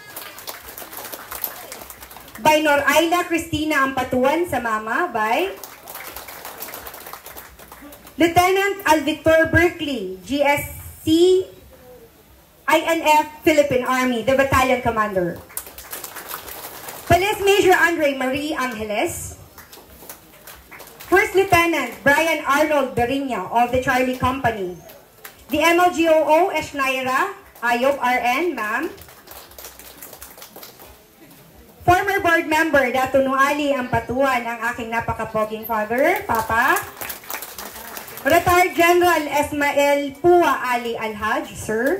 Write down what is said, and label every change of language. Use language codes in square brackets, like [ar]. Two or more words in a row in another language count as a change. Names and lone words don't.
[en] By Noraila Cristina Ampatuan Samama, by Lieutenant Alvictor Berkeley, GSC INF Philippine Army, the Battalion Commander. Police Major Andre Marie Angeles. First Lieutenant Brian Arnold Berinya of the Charlie Company. The MLGOO Esnaira Ayob RN, ma'am. Former board member Dato Nuali Ampatuan, [tl] ang aking napakapoging [en] father, Papa. Retired General Ismael Pua Ali Alhaj, sir.